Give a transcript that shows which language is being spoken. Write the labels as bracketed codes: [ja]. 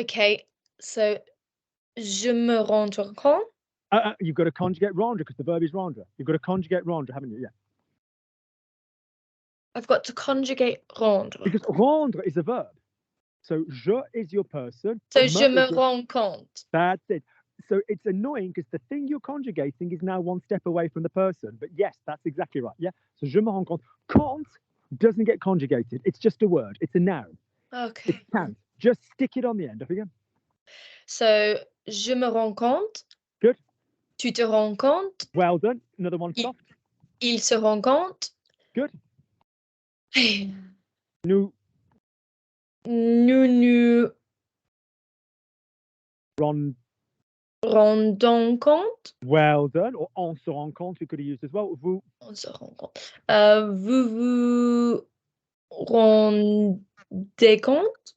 [en] Okay, so [fr] je me rendre compte. [en] You've got to conjugate rendre because the verb is rendre. You've got to conjugate rendre, haven't you? Yeah. I've got to conjugate rendre. Because rendre is a verb. So je is your person. So [fr] me je me [en] is your- [fr] rends compte. [en] That's it. So it's annoying because the thing you're conjugating is now one step away from the person. But yes, that's exactly right. Yeah. So [fr] je me rends compte. [en] Compte doesn't get conjugated. It's just a word. It's a noun. Okay. It counts. Just stick it on the end. Off again. [fr] So je me rends compte. [en] Good. [fr] Tu te rends compte. [en] Well done. Another one [fr] Il- [en] soft. [fr] Il se rend compte. [en] Good. [fr] Nous Nous rendons compte. [en] well done. Or [fr] on se rend compte, [en] we could have used as well. [fr] Vous On se rend compte. Vous vous rendez compte.